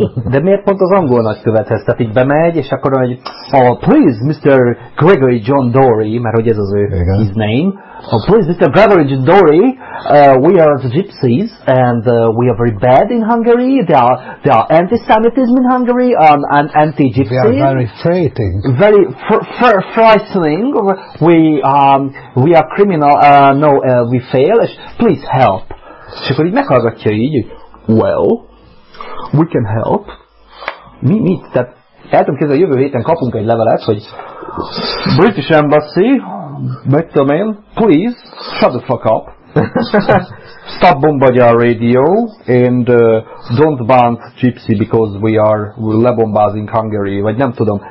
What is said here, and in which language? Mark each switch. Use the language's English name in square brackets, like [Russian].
[Hungarian] De miért pont az angol nagykövethez? Tehát így bemegy, és akkor egy [English] oh, please Mr. [Hungarian] Gregory John Dory, mert hogy ez az ő, igen, [English] his name, oh, please Mr. Gregory John Dory, we are the gypsies, and we are very bad in Hungary, there are anti-Semitism in Hungary, and anti-gypsies. We are very frightening. Very frightening. We are criminal, we fail, please help. [Hungarian] És akkor így meghallgatja így, [English] well, we can help. [Hungarian] Mit? Tehát el tudom kérdezni, a jövő héten kapunk egy levelet, hogy British Embassy, mit tudom én, [English] please, shut the fuck up. Stop bombardier radio and don't bomb gypsy because we are lebombázing Hungary, [Hungarian] vagy nem tudom.